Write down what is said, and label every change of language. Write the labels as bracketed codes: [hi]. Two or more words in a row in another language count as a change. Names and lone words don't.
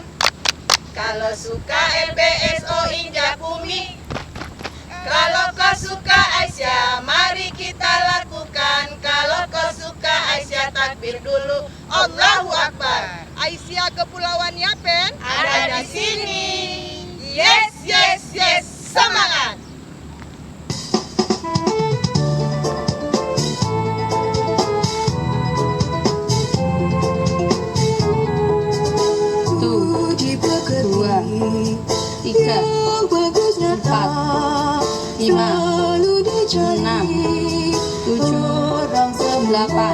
[id] Kalau suka LBSO injak bumi. Kalau kau suka Aisyah mari kita lakukan. Kalau kau suka Aisyah takbir dulu. [ar] الله أكبر. [id] Aisyah Kepulauan Yapen ada di sini. [en] Yes, yes, yes. [id] Semangat. Dua, tiga, empat, lima, enam, tujuh, delapan.